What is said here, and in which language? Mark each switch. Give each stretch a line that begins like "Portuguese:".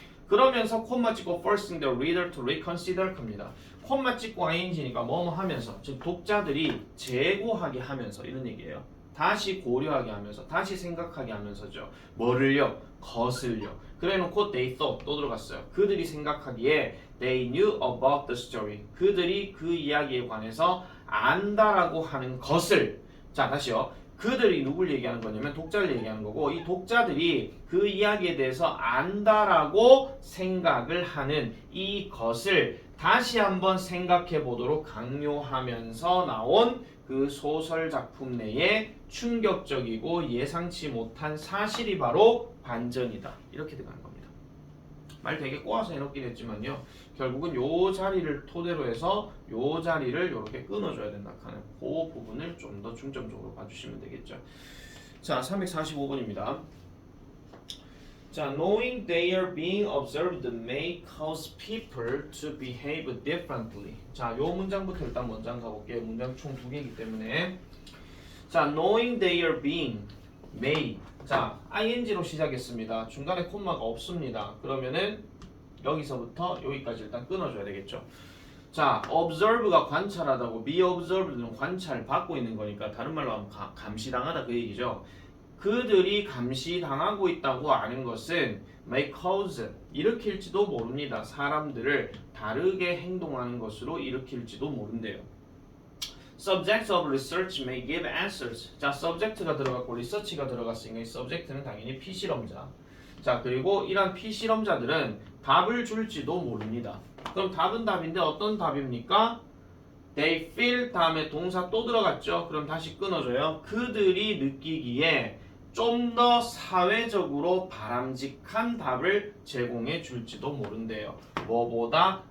Korean: 그러면서 콤마 찍고
English: forcing the reader to reconsider 겁니다.
Korean: 콤마 찍고 ing니까 뭐뭐 하면서 즉 독자들이 재고하게 하면서 이런 얘기예요. 다시 고려하게 하면서 다시 생각하게 하면서죠. 뭐를요? 것을요. 그래놓고
English: they thought
Korean: 또 들어갔어요. 그들이 생각하기에
English: they knew about the story.
Korean: 그들이 그 이야기에 관해서 안다라고 하는 것을 자 다시요. 그들이 누굴 얘기하는 거냐면 독자를 얘기하는 거고 이 독자들이 그 이야기에 대해서 안다라고 생각을 하는 이것을 다시 한번 생각해 보도록 강요하면서 나온 그 소설 작품 내에 충격적이고 예상치 못한 사실이 바로 반전이다. 이렇게 들어가는 겁니다. 말 되게 꼬아서 해놓긴 했지만요. 결국은 요 자리를 토대로 해서 요 자리를 이렇게 끊어줘야 된다 하는 그 부분을 좀 더 중점적으로 봐주시면 되겠죠. 자, 345번입니다.
English: 자, knowing they are being observed may cause people to behave differently.
Korean: 자, 요 문장부터 일단 먼저 가볼게요. 문장 총 2개이기 때문에.
English: 자, knowing they are being may.
Korean: 자, ing로 시작했습니다. 중간에 콤마가 없습니다. 그러면은 여기서부터 여기까지 일단 끊어줘야 되겠죠. 자, observe가 관찰하다고 be observed는 관찰받고 있는 거니까 다른 말로 하면 감시당하다 그 얘기죠. 그들이 감시당하고 있다고 아는 것은 may cause 일으킬지도 모릅니다. 사람들을 다르게 행동하는 것으로 일으킬지도 모른대요.
English: Subjects of research may give answers.
Korean: 자, subject가 들어갔고 research가 들어갔으니까 이 subject는 당연히 피실험자. 자, 그리고 이런 피실험자들은 답을 줄지도 모릅니다. 그럼 답은 답인데 어떤 답입니까?
English: They feel
Korean: 다음에 동사 또 들어갔죠. 그럼 다시 끊어줘요. 그들이 느끼기에 좀 더 사회적으로 바람직한 답을 제공해 줄지도 모른대요. 뭐보다?